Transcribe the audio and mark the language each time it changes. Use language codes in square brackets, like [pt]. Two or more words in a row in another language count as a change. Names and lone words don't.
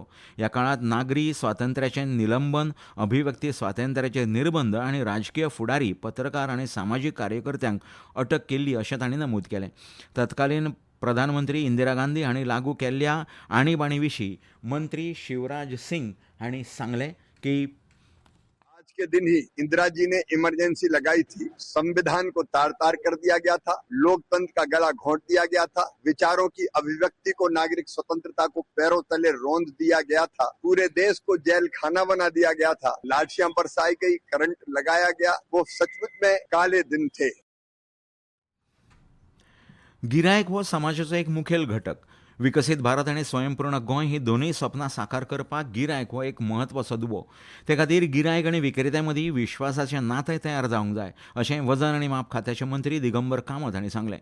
[kok] ह्या काळांत नागरी स्वातंत्र्याचें निलंबन, अभिव्यक्ती स्वातंत्र्याचे निर्बंध आनी राजकीय फुडारी, पत्रकार आनी सामाजीक कार्यकर्त्यांक अटक केल्ली अशें तांणी नमूद केलें. तत्कालीन प्रधानमंत्री इंदिरा गांधी हांणी लागू केल्ल्या आणिबाणी विशीं मंत्री शिवराज सिंग हांणी सांगलें की [hi] आज के दिन ही इंदिरा जी ने इमरजेंसी लगाई थी, संविधान को तार तार कर दिया गया था, लोकतंत्र का गला घोंट दिया गया था, विचारों की अभिव्यक्ति को, नागरिक स्वतंत्रता को पैरों तले रौंद दिया गया था, पूरे देश को जेल खाना बना दिया गया था, लाठियां बरसाई गई, करंट लगाया गया. वो सचमुच में काले दिन थे. [kok] गिरायक हो समाजाचो एक मुखेल घटक. विकसीत भारत आनी स्वयंपूर्ण गोंय ही दोनूय सपनां साकार करपाक गिरायक हो एक म्हत्वाचो दुबो. ते खातीर गिरायक आनी विक्रेत्यां मदीं विश्वासाचें नातें तयार जावंक जाय अशें वजन आनी माप खात्याचे मंत्री दिगंबर कामत हांणी सांगलें.